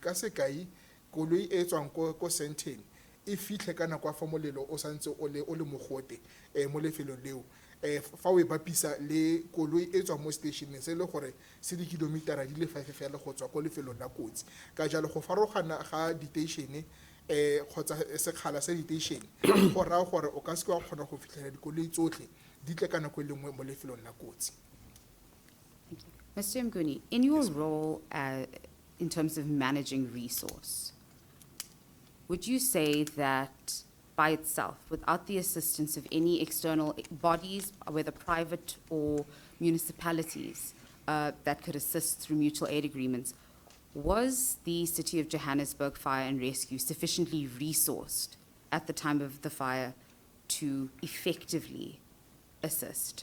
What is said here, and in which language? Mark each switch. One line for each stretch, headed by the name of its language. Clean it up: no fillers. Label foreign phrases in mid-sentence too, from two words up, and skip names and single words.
Tswana: ka sekai koloi e tswang ko Sentin e fitlhe ka nako fa molelo o santse o le mogote mo lefelong leo fa o e bapisa le koloi e tswang mo stationeng se e le gore se di-kilometer-a di le 5 fela go tswa ko lefelong la kotsi ka jalo go farologana ga diteišene kgotsa sekgala sa diteišene go raya gore o ka seke wa kgona go fitlhela dikoloi tsotlhe di tle ka nako e lengwe mo lefelong la kotsi.
English: Mr. Mguni, in your role in terms of managing resource, would you say that by itself, without the assistance of any external bodies, whether private or municipalities, that could assist through mutual aid agreements, was the City of Johannesburg Fire and Rescue sufficiently resourced at the time of the to effectively assist?